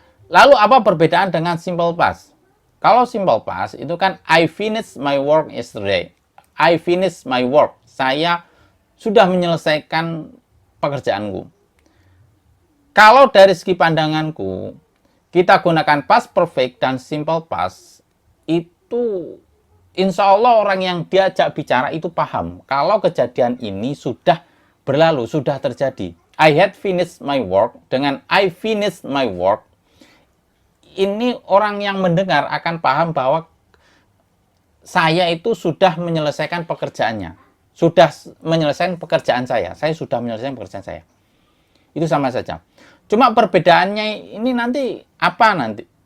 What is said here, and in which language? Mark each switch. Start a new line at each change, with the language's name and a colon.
Indonesian: Lalu apa perbedaan dengan simple past? Kalau
English: simple past
Indonesian: itu kan
English: I finished my work yesterday. I finished my work.
Indonesian: Saya sudah menyelesaikan pekerjaanku. Kalau dari segi pandanganku, kita gunakan past perfect dan simple past, itu insya Allah orang yang diajak bicara itu paham. Kalau kejadian ini sudah berlalu, sudah terjadi.
English: I had finished my work dengan I finished my work.
Indonesian: Ini orang yang mendengar akan paham bahwa saya itu sudah menyelesaikan pekerjaannya. Sudah menyelesaikan pekerjaan saya. Saya sudah menyelesaikan pekerjaan saya. Itu sama saja. Cuma perbedaannya ini nanti apa nanti?